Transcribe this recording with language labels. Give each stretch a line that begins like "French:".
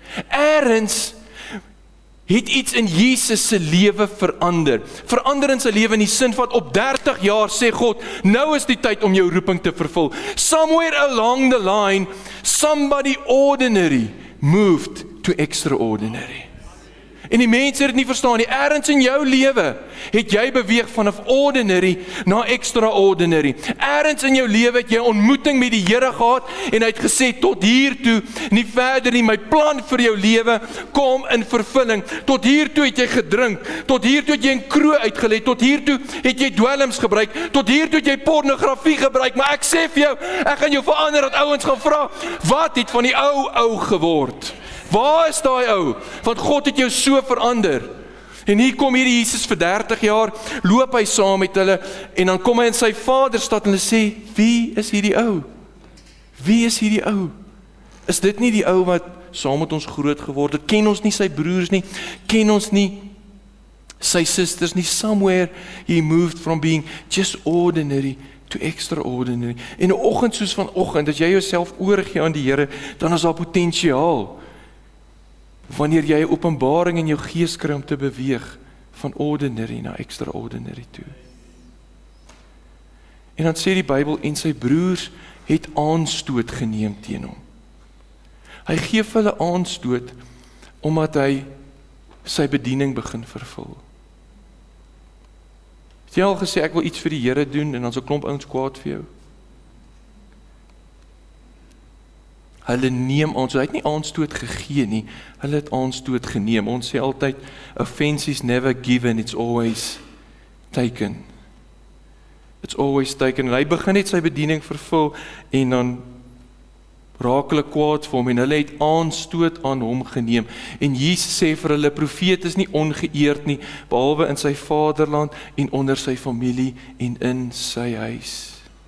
Afrikaans: Eerens het iets in Jesus se lewe verander. Verander in sy lewe in die sin van op 30 jaar sê God, nou is die tyd om jou roeping te vervul.
English: Somewhere along the line, somebody ordinary moved to extraordinary.
Afrikaans: En die mense het dit nie verstaan nie. Ergens in jou lewe het jy beweeg vanaf ordinary na extraordinary. Ergens in jou lewe het jy ontmoeting met die Here gehad en hy het gesê tot hier toe, nie verder nie. My plan vir jou lewe kom in vervulling. Tot hier toe het jy gedrink, tot hier toe het jy in kroeg uitgelê, tot hier toe het jy dwelms gebruik, tot hier toe het jy pornografie gebruik, maar ek sê vir jou, ek gaan jou verander dat ouens gaan vra, wat het van die ou geword? Waar is daai ou? Want God het jou so verander. En hier kom hierdie Jesus vir 30 jaar, loop hy saam met hulle, en dan kom hy in sy vaderstad en hulle sê, wie is hierdie ou? Wie is hierdie ou? Is dit nie die ou wat saam met ons groot geword het? Ken ons nie sy broers nie? Ken ons nie sy susters nie?
English: Somewhere he moved from being just ordinary to extraordinary.
Afrikaans: En 'n oggend soos vanoggend, as jy jouself oorgee aan die Here, dan is daar potensiaal. Wanneer jy 'n openbaring in jou gees kry om te beweeg van ordinary na extraordinary toe. En dan sê die Bybel, en sy broers het aanstoot geneem teen hom. Hy gee vir hulle aanstoot omdat hy sy bediening begin vervul. Het jy al gesê, ek wil iets vir die Here doen, en dan so 'n klomp ouens kwaad vir jou? Hulle neem ons, hy het nie aanstoot gegee nie, hulle het aanstoot geneem. Ons sê altyd,
English: offense is never given, it's always taken. It's always taken.
Afrikaans: En hy begin net sy bediening vervul, en dan raak hulle kwaad vir hom, en hulle het aanstoot aan hom geneem. En Jesus sê vir hulle, profeet is nie ongeëerd nie, behalwe in sy vaderland, en onder sy familie, en in sy huis.